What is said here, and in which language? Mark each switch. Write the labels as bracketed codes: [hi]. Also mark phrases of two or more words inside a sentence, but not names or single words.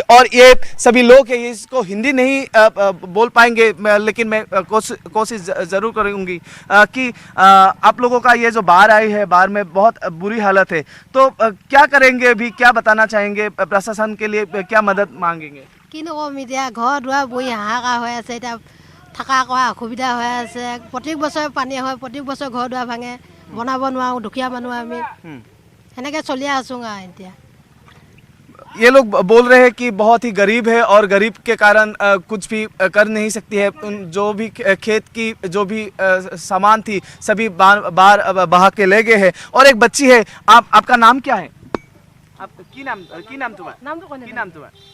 [hi] और ये सभी लोग हैं, इसको हिंदी नहीं बोल पाएंगे, लेकिन मैं कोशिश जरूर करूंगी कि आप लोगों का ये जो बाढ़ आई है, बाढ़ में बहुत बुरी हालत है। तो क्या करेंगे अभी, क्या बताना चाहेंगे? प्रशासन के लिए क्या मदद मांगेंगे? [as] ঘৰ দুৱাৰ বহী হাহাকাৰ হৈ আছে। এতিয়া থকা কৰা অসুবিধা হৈ আছে। প্ৰত্যেক বছৰে পানী হয়, প্ৰত্যেক বছৰে ঘৰ দুৱাৰ ভাঙে, বনাব নোৱাৰো, দুখীয়া মানুহ আমি সেনেকে চলি আছো। [hi] ये लोग बोल रहे हैं कि बहुत ही गरीब है और गरीब के कारण कुछ भी कर नहीं सकती है। जो भी खेत की जो भी सामान थी सभी बाहर बहा के ले गए हैं। और एक बच्ची है। आपका नाम क्या है? आप की नाम तुम्हारा?